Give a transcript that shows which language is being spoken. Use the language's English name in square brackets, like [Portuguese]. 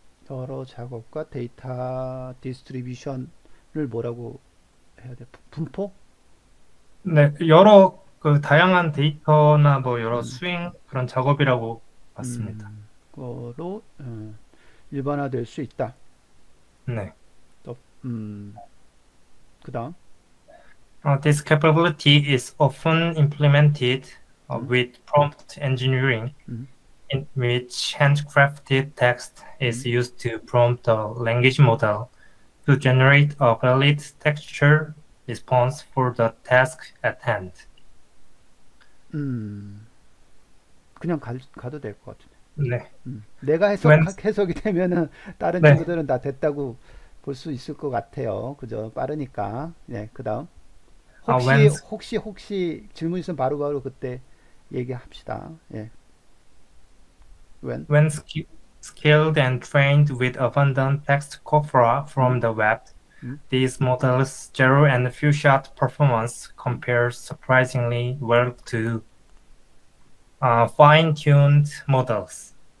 [Korean] 여러 작업과 데이터 디스트리뷰션을 뭐라고 해야 돼? 분포? 네, 여러 그 다양한 데이터나 뭐 여러 수행 그런 작업이라고 봤습니다. 그거로 일반화될 수 있다. 네. 또 그다음. [English] This capability is often implemented with prompt engineering, in which handcrafted text is used to prompt the language model to generate a valid texture response for the task at hand. [Korean] 그냥 가도 될 것 같은데. 네. 내가 해석이 되면은 다른 네. 친구들은 다 됐다고 볼 수 있을 것 같아요. 그죠? 빠르니까. 네, 그다음. 혹시 질문 있으면 바로바로 그때 얘기합시다. 예. [English] When scaled and trained with abundant text corpora from the web, these models' zero and few-shot performance compares surprisingly well to fine-tuned models.